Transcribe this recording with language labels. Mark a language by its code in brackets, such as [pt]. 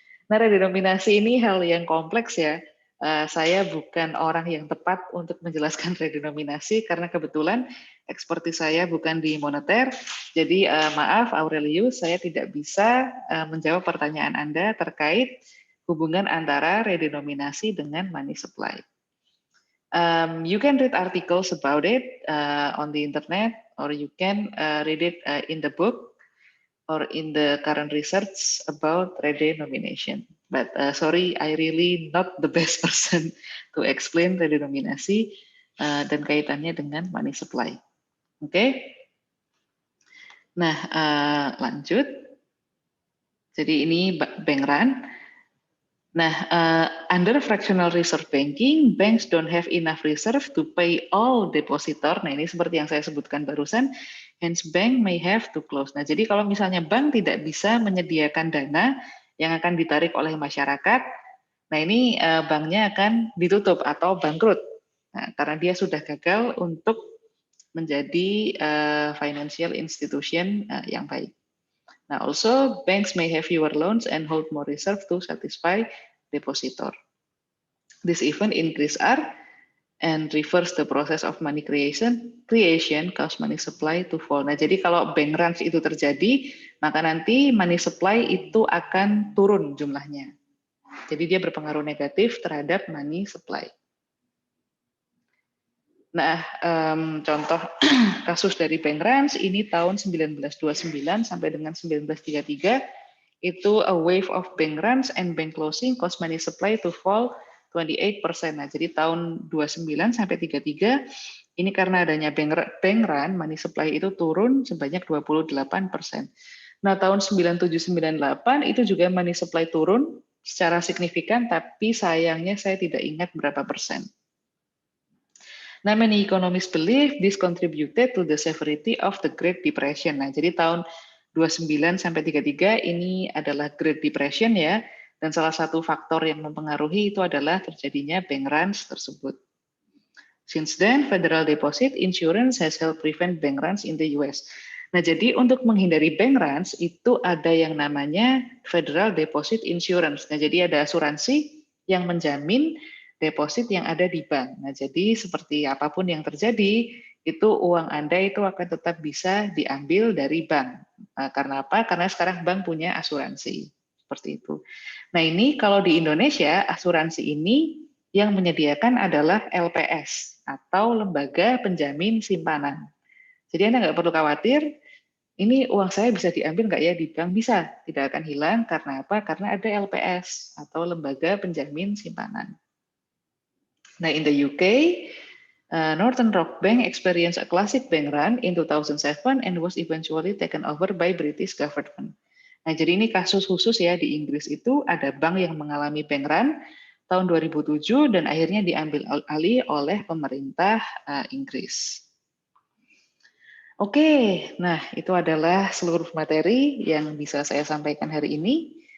[id] Nah, redenominasi ini hal yang kompleks ya. Saya bukan orang yang tepat untuk menjelaskan redenominasi karena kebetulan ekspertis saya bukan di moneter. Jadi maaf Aurelius, saya tidak bisa menjawab pertanyaan Anda terkait hubungan antara redenominasi dengan money supply. [en] You can read articles about it on the internet, or you can read it in the book or in the current research about redenomination. But sorry, I really not the best person to explain redenominasi [id] dan kaitannya dengan [en] money supply. Oke? Okay? [id] Nah, lanjut. Jadi ini bank run. [en] Nah, under fractional reserve banking, banks don't have enough reserve to pay all depositor. [id] Nah, ini seperti yang saya sebutkan barusan, [en] hence bank may have to close. [id] Nah, jadi kalau misalnya bank tidak bisa menyediakan dana yang akan ditarik oleh masyarakat, nah ini banknya akan ditutup atau bangkrut. Nah, karena dia sudah gagal untuk menjadi financial institution yang baik. [en] Now, also, banks may have fewer loans and hold more reserve to satisfy depositor. This event increase R and reverse the process of money creation cause money supply to fall. [id] Nah, jadi kalau bank runs itu terjadi, maka nanti money supply itu akan turun jumlahnya. Jadi dia berpengaruh negatif terhadap money supply. Nah, contoh kasus dari bank runs ini tahun 1929 sampai dengan 1933 itu [en] a wave of bank runs and bank closing cause money supply to fall 28%. [id] Nah, jadi tahun 29 sampai 33 ini karena adanya bank run, money supply itu turun sebanyak 28%. Nah, tahun 9798 itu juga money supply turun secara signifikan, tapi sayangnya saya tidak ingat berapa persen. [en] Nah, many economists believe this contributed to the severity of the Great Depression. [id] Nah, jadi tahun 29 sampai 33 ini adalah Great Depression ya, dan salah satu faktor yang mempengaruhi itu adalah terjadinya bank runs tersebut. [en] Since then, Federal Deposit Insurance has helped prevent bank runs in the US. [id] Nah, jadi untuk menghindari bank runs itu ada yang namanya Federal Deposit Insurance. Nah, jadi ada asuransi yang menjamin deposit yang ada di bank. Nah, jadi seperti apapun yang terjadi, itu uang Anda itu akan tetap bisa diambil dari bank. Karena apa? Karena sekarang bank punya asuransi. Seperti itu. Nah, ini kalau di Indonesia, asuransi ini yang menyediakan adalah LPS atau Lembaga Penjamin Simpanan. Jadi Anda nggak perlu khawatir, ini uang saya bisa diambil nggak ya di bank? Bisa, tidak akan hilang. Karena apa? Karena ada LPS atau Lembaga Penjamin Simpanan. [en] Now, in the UK, Northern Rock Bank experienced a classic bank run in 2007 and was eventually taken over by British government. [id] Nah, jadi ini kasus khusus ya di Inggris itu ada bank yang mengalami bank run tahun 2007 dan akhirnya diambil alih oleh pemerintah Inggris. Oke, nah itu adalah seluruh materi yang bisa saya sampaikan hari ini.